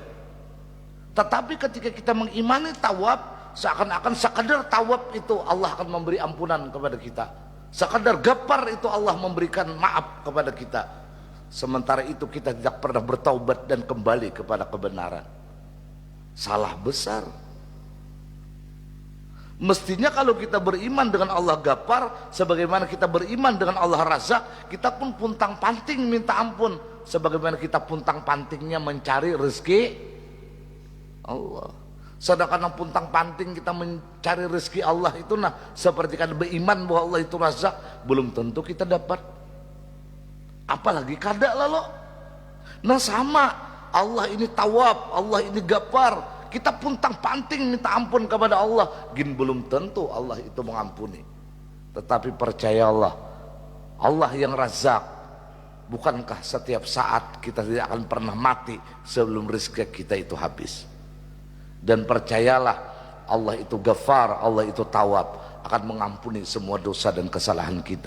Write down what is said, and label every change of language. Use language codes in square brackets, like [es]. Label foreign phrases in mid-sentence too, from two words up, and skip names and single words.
[id] Tetapi ketika kita mengimani tawab, seakan-akan sekadar tawab itu Allah akan memberi ampunan kepada kita, sekadar Ghafar itu Allah memberikan maaf kepada kita. Sementara itu kita tidak pernah bertaubat dan kembali kepada kebenaran. Salah besar. Mestinya kalau kita beriman dengan Allah Ghafar, sebagaimana kita beriman dengan Allah Razak, kita pun puntang panting minta ampun, sebagaimana kita puntang pantingnya mencari rezeki Allah. Sedangkan puntang panting kita mencari rezeki Allah itu, nah seperti kan beriman bahwa Allah itu Razak, belum tentu kita dapat. [bjn] Apalagi kada lalu. [id] Nah sama, Allah ini Tawwab, Allah ini Ghafar, kita puntang panting minta ampun kepada Allah, gin belum tentu Allah itu mengampuni. Tetapi percayalah, Allah yang Razak, bukankah setiap saat kita tidak akan pernah mati sebelum rezeki kita itu habis? Dan percayalah, Allah itu Ghafar, Allah itu Tawwab, akan mengampuni semua dosa dan kesalahan kita.